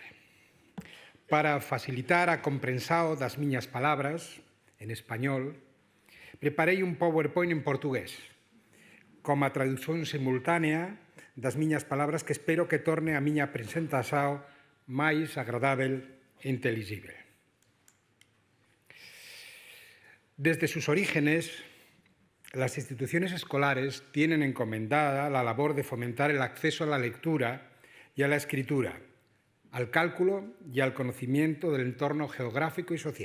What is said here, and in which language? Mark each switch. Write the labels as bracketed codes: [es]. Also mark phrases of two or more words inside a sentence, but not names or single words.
[gl] Para facilitar a comprensión das miñas palabras en español, preparei un PowerPoint en portugués, como a traducción simultánea das miñas palabras que espero que torne a miña presentación máis agradável e inteligible. [es] Desde sus orígenes, las instituciones escolares tienen encomendada la labor de fomentar el acceso a la lectura y a la escritura, al cálculo y al conocimiento del entorno geográfico y social.